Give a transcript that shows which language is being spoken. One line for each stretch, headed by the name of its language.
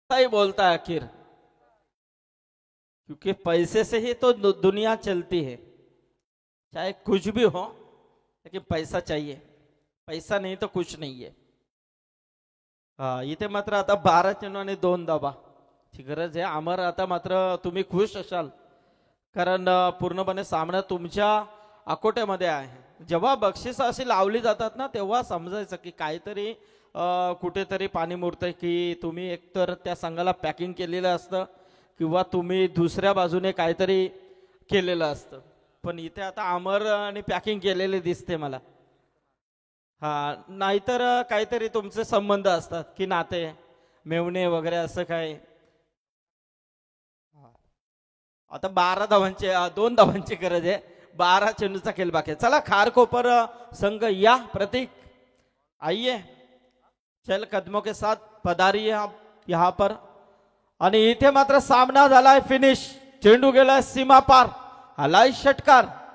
Hindi: बोलता है आखिर, क्योंकि पैसे से ही तो दुनिया चलती है. चाहे कुछ भी हो लेकिन पैसा चाहिए. पैसा नहीं तो कुछ नहीं है.
Marathi: हा, इथे मात्र आता 12 चेंडू आणि 2 धावा ची गरज आहे. अमर, आता मात्र तुम्ही खुश असाल कारण पूर्णपणे सामना तुमच्या अकोट्यामध्ये आहे. जेव्हा बक्षिसं अशी लावली जातात ना तेव्हा समजायचं की काहीतरी कुठेतरी पाणी मुरतंय, की तुम्ही एकतर त्या संघाला पॅकिंग केलेलं असतं किंवा तुम्ही दुसऱ्या बाजूने काहीतरी केलेलं असतं. पण इथे आता अमर आणि पॅकिंग केलेले दिसते मला. हा, नाहीतर काहीतरी तुमचे संबंध असतात की नाते मेवणे वगैरे असं काय. आता 12 धावांचे 2 धावांची गरज आहे. 12 चेंडूचा खेळ बाकी आहे. चला खारकोपर संघ या प्रतीक,
Hindi: आइए चल कदमों के साथ पधारिए आप यहाँ पर.
Marathi: आणि इथे मात्र सामना झालाय फिनिश. चेंडू गेलाय सीमा पार. आलाय षटकार.